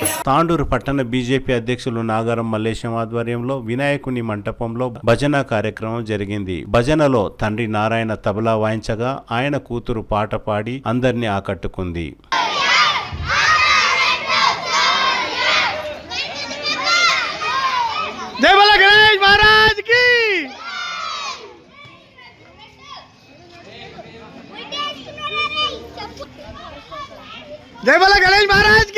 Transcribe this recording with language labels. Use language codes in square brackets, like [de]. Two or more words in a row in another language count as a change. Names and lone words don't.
[te] తాండూరు పట్టణ బీజేపీ అధ్యక్షులు నాగారం మల్లేశం ఆధ్వర్యంలో వినాయకుని మంటపంలో భజన కార్యక్రమం జరిగింది. భజనలో తండ్రి నారాయణ తబలా వాయించగా ఆయన కూతురు పాట పాడి అందరినీ ఆకట్టుకుంది. [hi] जय बोला गणेश महाराज की। जय बोला गणेश महाराज की।